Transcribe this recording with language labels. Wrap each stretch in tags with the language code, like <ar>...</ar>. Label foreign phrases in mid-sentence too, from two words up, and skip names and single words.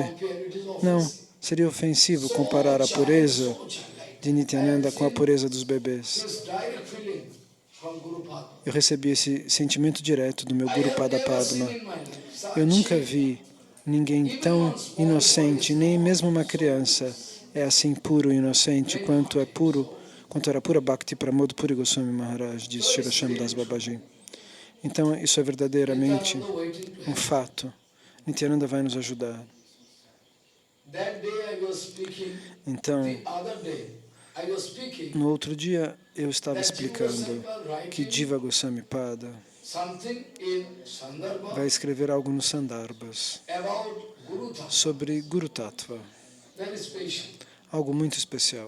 <pt>Não, seria ofensivo comparar a pureza de Nityananda com a pureza dos bebês. Eu recebi esse sentimento direto do meu</pt> <sa>Guru Pada Padma.</sa> <pt>Eu nunca vi ninguém tão inocente, nem mesmo uma criança é assim puro e inocente quanto era pura Bhakti Pramod Puri Goswami Maharaj, diz Srila Shyamdas Babaji. Então, isso é verdadeiramente um fato. Nityananda vai nos ajudar. Então, no outro dia, eu estava explicando que Jiva Goswami Pada vai escrever algo nos Sandarbhas sobre</pt> <sa>Guru Tattva,</sa> <pt>algo muito especial.</pt>